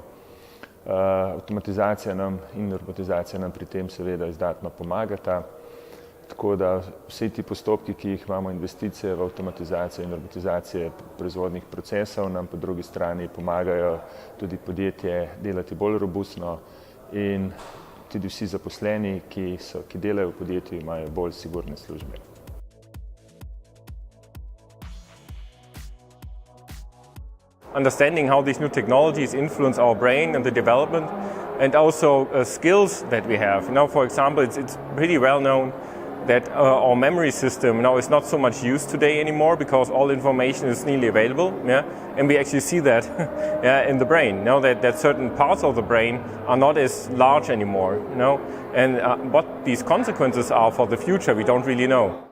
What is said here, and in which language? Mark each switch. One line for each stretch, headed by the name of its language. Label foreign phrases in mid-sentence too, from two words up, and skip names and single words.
Slovenian: Avtomatizacija nam in robotizacija nam pri tem seveda izdatno pomagata, tako da vsi ti postopki, ki jih imamo, investicije v avtomatizacijo in robotizacije proizvodnih procesov, nam po drugi strani pomagajo tudi podjetje delati bolj robustno in tudi vsi zaposleni, ki delajo v podjetju, imajo bolj sigurne službe.
English: Understanding how these new technologies influence our brain and the development, and also skills that we have. For example, it's pretty well known that our memory system is not so much used today anymore because all information is nearly available, and we actually see that in the brain, that certain parts of the brain are not as large anymore, and what these consequences are for the future we don't really know.